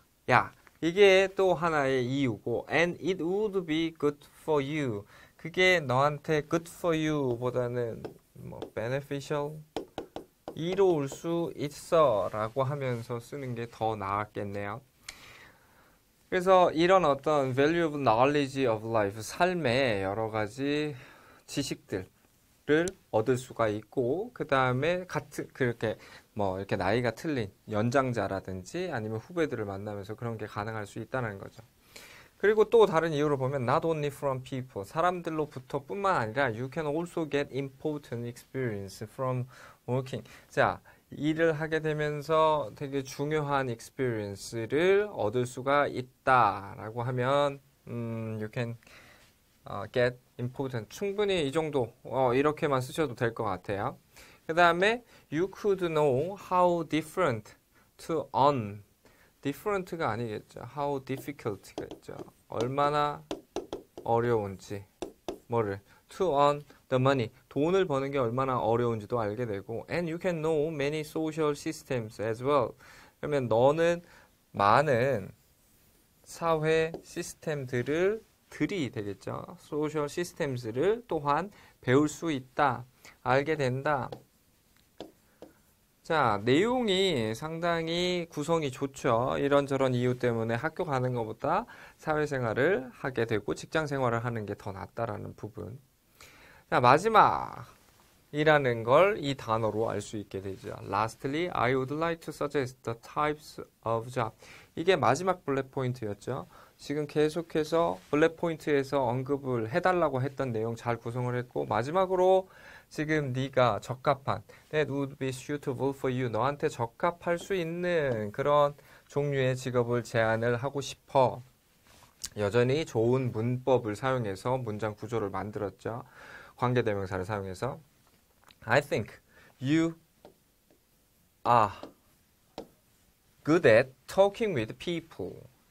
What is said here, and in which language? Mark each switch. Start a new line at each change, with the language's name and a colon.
Korean: 야, 이게 또 하나의 이유고
English: and it would be good for you.
Korean: 그게 너한테
English: good for you
Korean: 보다는 beneficial 이로울 수 있어 라고 하면서 쓰는 게 더 나았겠네요. 그래서 이런 어떤
English: valuable knowledge of life,
Korean: 삶의 여러 가지 지식들을 얻을 수가 있고, 그 다음에 그렇게 이렇게 나이가 틀린 연장자라든지 아니면 후배들을 만나면서 그런 게 가능할 수 있다는 거죠.
English: 그리고 또 다른 이유로 보면 not only from people, 사람들로부터 뿐만 아니라 you can also get important experience from working.
Korean: 자, 일을 하게 되면서 되게 중요한 experience를 얻을 수가 있다라고 하면
English: you can get important.
Korean: 충분히 이 정도 이렇게만 쓰셔도 될 것 같아요.
English: 그 다음에 you could know how different to earn.
Korean: different가 아니겠죠.
English: how difficult
Korean: 가 있죠. 얼마나 어려운지
English: to earn the money.
Korean: 돈을 버는 게 얼마나 어려운지도 알게 되고
English: and you can know many social systems as well.
Korean: 그러면 너는 많은 사회 시스템들이 되겠죠. social systems를 또한 배울 수 있다. 알게 된다. 자, 내용이 상당히 구성이 좋죠. 이런저런 이유 때문에 학교 가는 것보다 사회생활을 하게 되고 직장생활을 하는 게 더 낫다라는 부분. 자, 마지막이라는 걸 이 단어로 알 수 있게 되죠.
English: Lastly, I would like to suggest the types of job.
Korean: 이게 마지막 블랙 포인트였죠. 지금 계속해서 블랙 포인트에서 언급을 해달라고 했던 내용 잘 구성을 했고 마지막으로 지금 네가 적합한
English: that would be suitable for you.
Korean: 너한테 적합할 수 있는 그런 종류의 직업을 제안을 하고 싶어. 여전히 좋은 문법을 사용해서 문장 구조를 만들었죠. 관계대명사를 사용해서.
English: I think you are good at talking with people.